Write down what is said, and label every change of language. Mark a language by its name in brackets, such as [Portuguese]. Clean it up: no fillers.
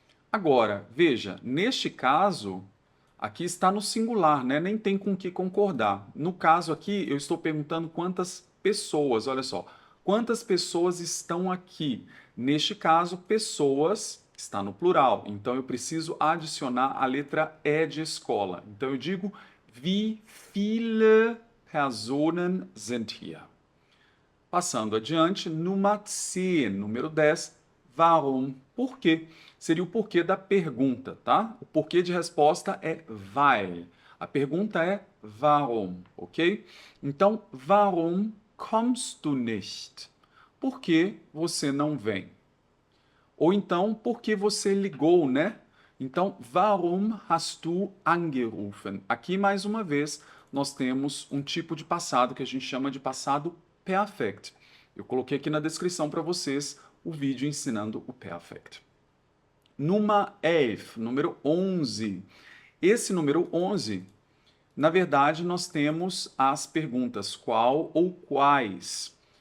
[Portuguese] Agora, veja, neste caso, aqui está no singular, né? Nem tem com que concordar. No caso aqui, eu estou perguntando quantas pessoas, olha só, quantas pessoas estão aqui? Neste caso, pessoas está no plural, então eu preciso adicionar a letra E de escola. Então eu digo, [German] wie viele Personen sind hier? [Portuguese] Passando adiante, Nummer 10, número 10, warum? Por quê? Seria o porquê da pergunta, tá? O porquê de resposta é weil. A pergunta é warum, ok? Então, [German] warum kommst du nicht? [Portuguese] Por que você não vem? Ou então, por que você ligou, né? Então, [German] warum hast du angerufen? [Portuguese] Aqui, mais uma vez, nós temos um tipo de passado que a gente chama de passado perfect. Eu coloquei aqui na descrição para vocês o vídeo ensinando o perfect. Nummer 11, número 11. Esse número 11, na verdade, nós temos as perguntas qual ou quais.